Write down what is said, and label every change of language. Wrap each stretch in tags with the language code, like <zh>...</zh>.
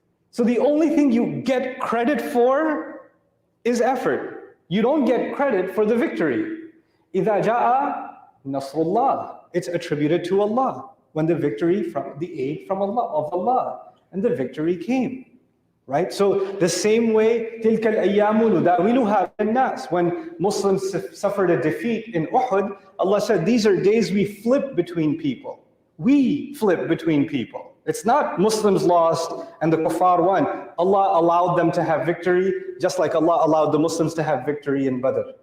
<en>So the only thing you get credit for is effort. You don't get credit for the victory.</en> <ar>إِذَا جَاءَ نَصْرُ اللَّهِ.</ar> <en>It's attributed to Allah. When the victory, from the aid from Allah, and the victory came. Right? So the same way,</en> <ar>تِلْكَ الْأَيَّامُ نُدَاوِلُهَا بَيْنَ النَّاسِ.</ar> <en>When Muslims suffered a defeat in Uhud, Allah said, these are days we flip between people. We flip between people. It's not Muslims lost and the kuffar won. Allah allowed them to have victory, just like Allah allowed the Muslims to have victory in Badr.</en>